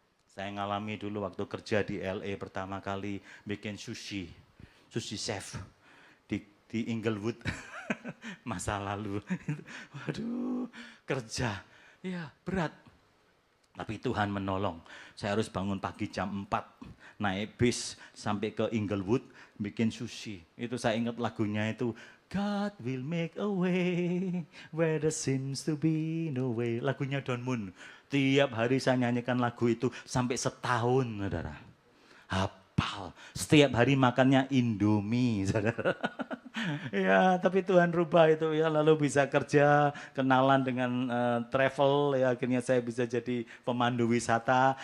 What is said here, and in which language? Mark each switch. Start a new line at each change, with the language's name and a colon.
Indonesian: Saya ngalami dulu waktu kerja di LA pertama kali bikin sushi chef di Inglewood masa lalu. Waduh, kerja, ya berat. Tapi Tuhan menolong. Saya harus bangun pagi jam 4, naik bis sampai ke Inglewood bikin sushi. Itu saya ingat lagunya itu.
English: God will make a way where there seems to be no way.
Indonesian: Lagunya Don Moon. Tiap hari saya nyanyikan lagu itu sampai setahun, saudara. Hafal. Setiap hari makannya Indomie, saudara. Ya, tapi Tuhan rubah itu ya, lalu bisa kerja, kenalan dengan travel, ya akhirnya saya bisa jadi pemandu wisata.